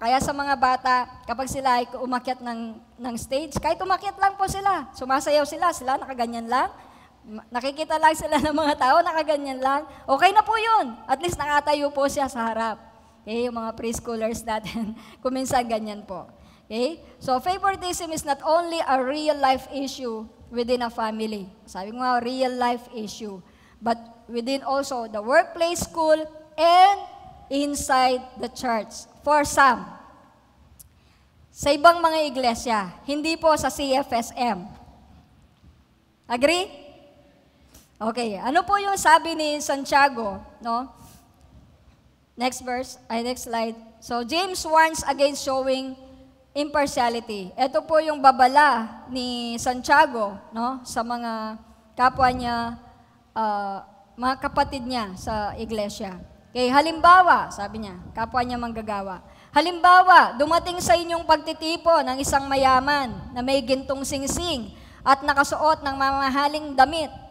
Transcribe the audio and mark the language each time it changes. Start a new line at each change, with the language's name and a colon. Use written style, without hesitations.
Filipino: Kaya sa mga bata, kapag sila ay umakyat ng stage, kahit umakyat lang po sila, sumasayaw sila nakaganyan lang, nakikita lang sila ng mga tao, nakaganyan lang, okay na po yun. At least nakatayo po siya sa harap. Okay? Yung mga preschoolers natin, kuminsan ganyan po. Okay?
English: So favoritism is not only a real-life issue within a family.
Filipino: Sabi ko nga,
English: real-life issue. But within also the workplace, school, and inside the church. For some.
Filipino: Sa ibang mga iglesia, hindi po sa CFSM. Agree? Okay, ano po yung sabi ni Santiago, no?
English: Next slide. So James warns against showing impartiality.
Filipino: Ito po yung babala ni Santiago, no, sa mga kapwa niya, mga kapatid niya sa iglesia. Okay, halimbawa, sabi niya, kapwa niya manggagawa. Halimbawa, dumating sa inyong pagtitipo ng isang mayaman na may gintong singsing at nakasuot ng mamahaling damit.